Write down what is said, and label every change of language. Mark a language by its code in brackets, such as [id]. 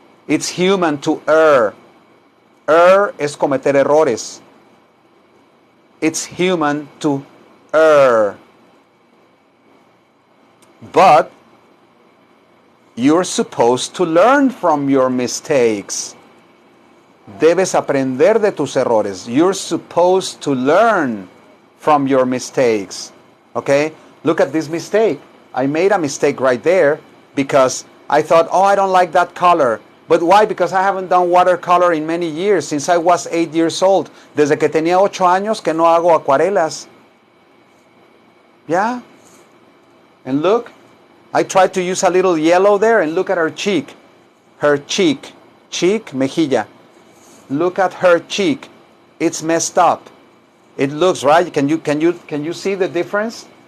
[en] It's human to err. [es] Err es cometer errores. [en] It's human to err. But you're supposed to learn from your mistakes. [es] Debes aprender de tus errores. [en] You're supposed to learn from your mistakes. Okay? Look at this mistake. I made a mistake right there because I thought, oh, I don't like that color. But why? Because I haven't done watercolor in many years, since I was 8 years old. [es] Desde que tenía 8 años que no hago acuarelas. [en] Yeah? And look, I tried to use a little yellow there, and look at her cheek. Her cheek. Cheek, mejilla. Look at her cheek. It's messed up. It looks, right? Can you see the difference?